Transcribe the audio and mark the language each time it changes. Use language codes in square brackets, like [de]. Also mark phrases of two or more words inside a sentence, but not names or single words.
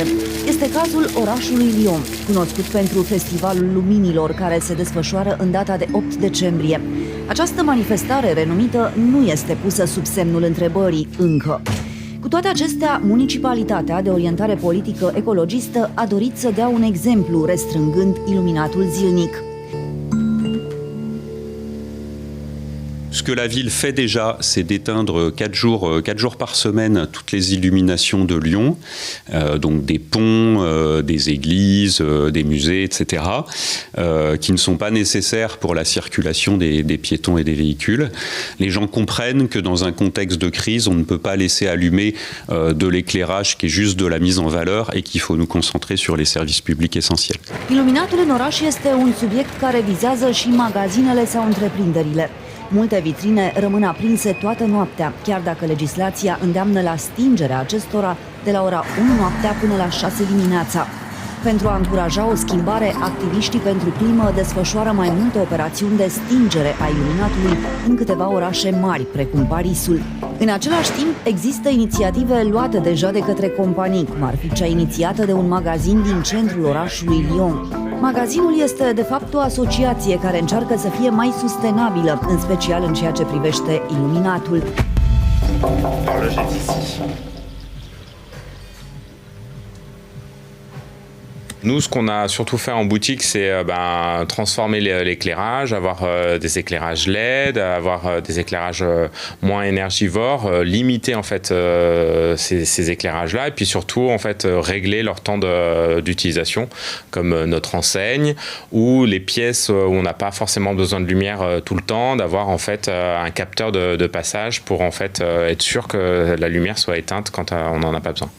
[ro] Este cazul orașului Lyon, cunoscut pentru Festivalul Luminilor, care se desfășoară în data de 8 decembrie. Această manifestare renumită nu este pusă sub semnul întrebării încă. Cu toate acestea, municipalitatea de orientare politică ecologistă a dorit să dea un exemplu, restrângând iluminatul zilnic. [fr] Ce que la ville fait déjà, c'est d'éteindre 4 jours par semaine toutes les illuminations de Lyon, donc des ponts, des églises, des musées, etc., qui ne sont pas nécessaires pour la circulation des piétons et des véhicules. Les gens comprennent que dans un contexte de crise, on ne peut pas laisser allumer de l'éclairage qui est juste de la mise en valeur et qu'il faut nous concentrer sur les services publics essentiels. [ro] Iluminatul în oraș este un subiect care vizează și magazinele sau întreprinderile. Multe vitrine rămân aprinse toată noaptea, chiar dacă legislația îndeamnă la stingerea acestora de la ora 1 noaptea până la 6 dimineața. Pentru a încuraja o schimbare, activiștii pentru climă desfășoară mai multe operațiuni de stingere a iluminatului în câteva orașe mari, precum Parisul. În același timp, există inițiative luate deja de către companii, cum ar fi cea inițiată de un magazin din centrul orașului Lyon. Magazinul este, de fapt, o asociație care încearcă să fie mai sustenabilă, în special în ceea ce privește iluminatul. [fr] Nous, ce qu'on a surtout fait en boutique, c'est transformer l'éclairage, avoir des éclairages LED, avoir des éclairages moins énergivores, limiter en fait ces éclairages-là, et puis surtout en fait régler leur temps d'utilisation, comme notre enseigne ou les pièces où on n'a pas forcément besoin de lumière tout le temps, d'avoir en fait un capteur de passage pour en fait être sûr que la lumière soit éteinte quand on n'en a pas besoin.